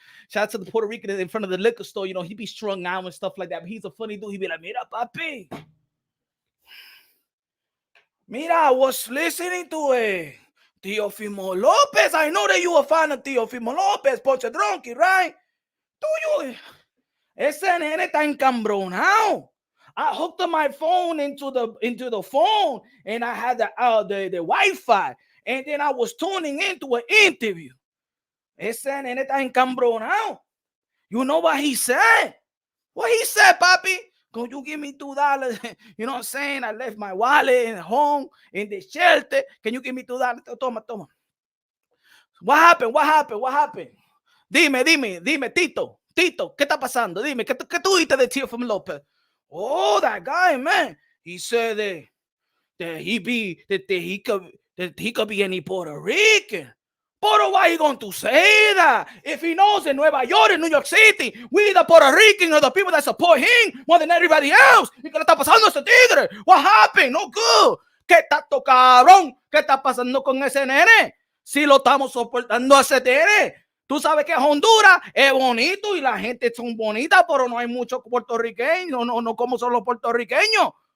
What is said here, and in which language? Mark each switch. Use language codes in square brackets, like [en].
[en] Shout out to the Puerto Rican in front of the liquor store. You know, he be strung out and stuff like that. But he's a funny dude. He be like, mira, papi. Mira, I was listening to Teofimo Lopez. I know that you a fan of Teofimo Lopez, Pochadronque, right? Do you? [es] Ese nene está encambronado. [en] I hooked up my phone into the phone, and I had the Wi-Fi, and then I was tuning into an interview. [es] Ese nene está encambronado. [en] You know what he said? What he said, papi? Can you give me $2? You know what I'm saying? I left my wallet at home in the shelter. Can you give me $2? [es] Toma. [en] What happened? [es] Dime, Tito, ¿qué está pasando? Dime, ¿qué tú dijiste de Teofimo Lopez? [en] Oh, that guy, man. He said that he could be any Puerto Rican. But why he going to say that? If he knows in Nueva York, in New York City, we the Puerto Rican are the people that support him more than everybody else. [es] ¿Y qué le está pasando a ese tigre? [en] What happened? No good. [es] ¿Qué tanto cabrón? ¿Qué está pasando con ese nene? Si lo estamos soportando a ese tigre. Tú sabes que Honduras es bonito y la gente son bonitas, pero no hay muchos puertorriqueños, no como son los puertorriqueños.